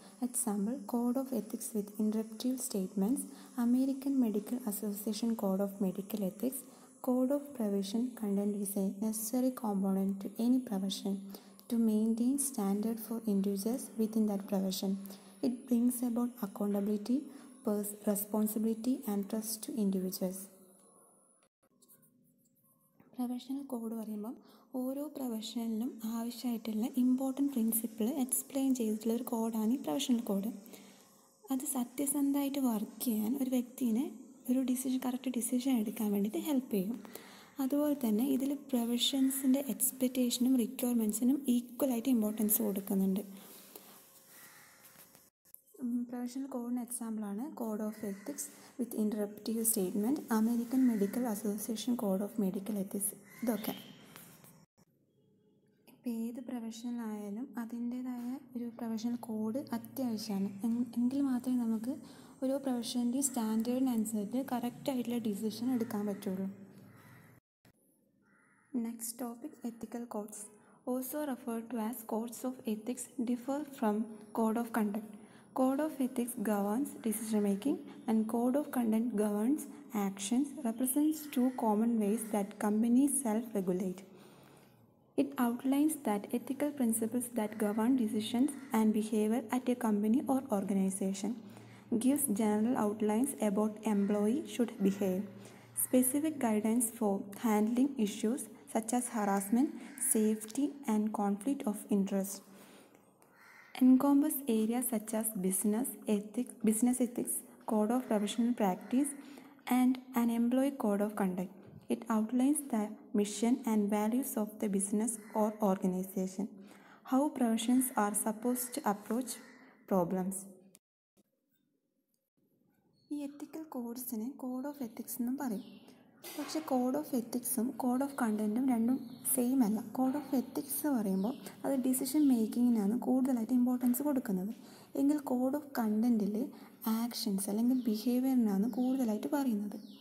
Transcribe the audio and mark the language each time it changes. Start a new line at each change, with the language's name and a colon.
English: Example: Code of Ethics with interpretive statements. American Medical Association Code of Medical Ethics. Code of Profession content is a necessary component to any profession to maintain standard for individuals within that profession. It brings about accountability, responsibility, and trust to individuals.
Malayalam: Professional code പറയുമ്പം ഓരോ പ്രൊഫഷണലിനും ആവശ്യമായിട്ടുള്ള important principle explain ചെയ്തിട്ടുള്ള ഒരു കോഡാണ് ഈ professional code. അത് സത്യസന്ധമായിട്ട് work ചെയ്യാൻ ഒരു വ്യക്തിനെ ഒരു കറക്റ്റ് ഡിസിഷൻ എടുക്കാൻ വേണ്ടിയിട്ട് ഹെൽപ്പ് ചെയ്യും. അതുപോലെ തന്നെ ഇതിൽ പ്രൊഫഷൻസിൻ്റെ എക്സ്പെക്റ്റേഷനും റിക്വയർമെൻറ്റ്സിനും ഈക്വലായിട്ട് ഇമ്പോർട്ടൻസ് കൊടുക്കുന്നുണ്ട്. പ്രൊഫഷണൽ കോഡിന് എക്സാമ്പിളാണ് code of ethics with ഇൻറ്ററപ്റ്റീവ് statement, American medical association code of medical ethics. ഇതൊക്കെ ഇപ്പോൾ ഏത് പ്രൊഫഷണലായാലും അതിൻ്റേതായ ഒരു പ്രൊഫഷണൽ കോഡ് അത്യാവശ്യമാണ്. എങ്കിൽ മാത്രമേ നമുക്ക് ഓരോ പ്രൊഫഷൻ്റെയും സ്റ്റാൻഡേർഡിനനുസരിച്ച് കറക്റ്റായിട്ടുള്ള ഡിസിഷൻ എടുക്കാൻ പറ്റുള്ളൂ.
English: Next topic: ethical codes, also referred to as codes of ethics, differ from code of conduct. Code of ethics governs decision making and code of conduct governs actions, represents two common ways that companies self-regulate. It outlines that ethical principles that govern decisions and behavior at a company or organization, gives general outlines about employee should behave, specific guidance for handling issues such as harassment, safety, and conflict of interest, encompass areas such as business ethics, code of professional practice, and an employee code of conduct. It outlines the mission and values of the business or organization, how professions are supposed to approach problems.
Malayalam: ഈ എത്തിക്കൽ കോഡ്സിനെ code of ethics എന്നും പറയും. പക്ഷേ code of എത്തിക്സും code of കണ്ടൻറ്റും രണ്ടും same അല്ല. Code of ethics പറയുമ്പോൾ അത് decision മേക്കിങ്ങിനാണ് കൂടുതലായിട്ട് importance കൊടുക്കുന്നത്. എങ്കിൽ കോഡ് ഓഫ് കണ്ടൻറ്റിൽ ആക്ഷൻസ് അല്ലെങ്കിൽ ബിഹേവിയറിനാണ് കൂടുതലായിട്ട് പറയുന്നത്.